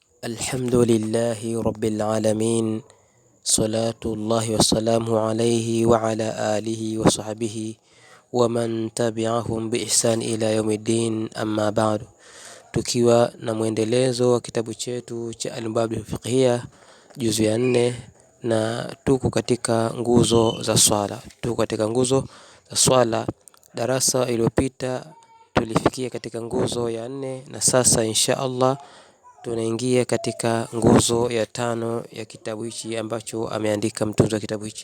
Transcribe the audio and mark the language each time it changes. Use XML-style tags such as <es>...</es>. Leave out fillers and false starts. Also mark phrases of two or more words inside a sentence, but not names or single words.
<ar>الحمد لله رب العالمين، صلاة الله وسلامه عليه وعلى آله وصحبه ومن تبعهم بإحسان إلى يوم الدين، أما بعد.</ar> <sw>Tukiwa na mwendelezo wa kitabu chetu cha Al-Babil Fiqhiyya juzu ya 4, na tuko katika nguzo za swala. Darasa iliyopita tulifikia katika nguzo ya 4, na sasa</sw> <ar>إن شاء الله</ar> <sw>tunaingia katika nguzo ya 5 ya kitabu hichi ambacho ameandika mtunzi wa kitabu hichi.</sw>